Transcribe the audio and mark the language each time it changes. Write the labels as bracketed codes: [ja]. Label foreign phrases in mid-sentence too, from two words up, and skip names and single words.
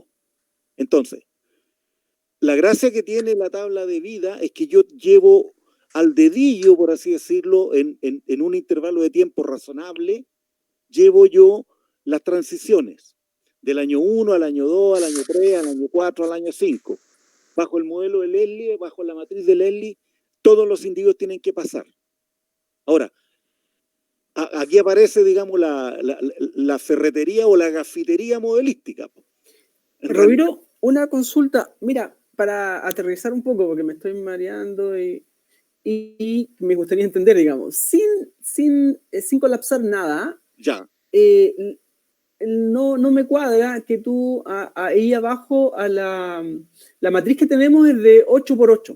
[es] Entonces, la gracia que tiene la tabla de vida es que yo llevo al dedillo, por así decirlo, en un intervalo de tiempo razonable, llevo yo las transiciones del año 1 al año 2, al año 3, al año 4, al año 5. Bajo el modelo de Leslie, bajo la matriz de Leslie, todos los individuos tienen que pasar. Ahora, aquí aparece, digamos, la ferretería o la gafitería modelística. Roviro, una consulta. Mira, para aterrizar un poco, porque me estoy mareando y me gustaría entender, digamos, sin colapsar nada, ya. no me cuadra que tú ahí abajo a la matriz que tenemos es de 8x8.